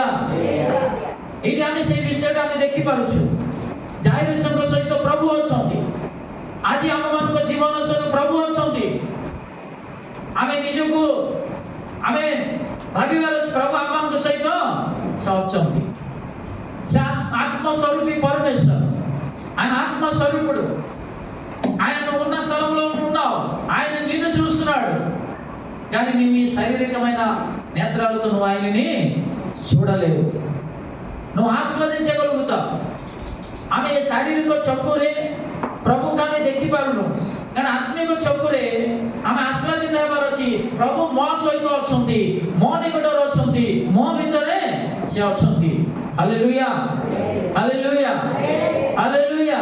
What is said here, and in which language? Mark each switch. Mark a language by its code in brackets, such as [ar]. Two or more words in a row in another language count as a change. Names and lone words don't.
[or] ଏଇଠି ଆମେ ସେଇ ବିଷୟଟା ଆମେ ଦେଖିପାରୁଛୁ, ଜାଇରସଙ୍କ ସହିତ ପ୍ରଭୁ ଅଛନ୍ତି। ଆଜି ଆମମାନଙ୍କ ଜୀବନ ସହିତ ପ୍ରଭୁ ଅଛନ୍ତି। ଆମେ ନିଜକୁ ଆମେ ଭାବିବାର ପ୍ରଭୁ ଆମମାନଙ୍କ ସହିତ ଅଛନ୍ତି। [te] ఆత్మస్వరూపి పరమేశ్వరు, ఆయన ఆత్మస్వరూపుడు. ఆయన నువ్వు ఉన్న స్థలంలో ఉన్నావు, ఆయన నిన్ను చూస్తున్నాడు, కానీ నీవు ఈ శారీరకమైన నేత్రాలతో నువ్వు ఆయనని చూడలేవు। నువ్వు ఆస్వాదించగలుగుతావు, [or] ଆମେ ଶାରୀରିକ ଚକ୍ଷୁରେ ପ୍ରଭୁଙ୍କୁ ଆମେ ଦେଖିପାରୁନୁ, କାରଣ ଆତ୍ମିକ ଚକ୍ଷୁରେ ଆମେ ଆସ୍ୱାଦିତ ହେବାର ଅଛି। ପ୍ରଭୁ ମୋ ସହିତ ଅଛନ୍ତି, ମୋ ନିକଟରେ ଅଛନ୍ତି, ମୋ ଭିତରେ ସେ ଅଛନ୍ତି। ହାଲେଲୁୟା, ହାଲେଲୁୟା, ହାଲେଲୁୟା।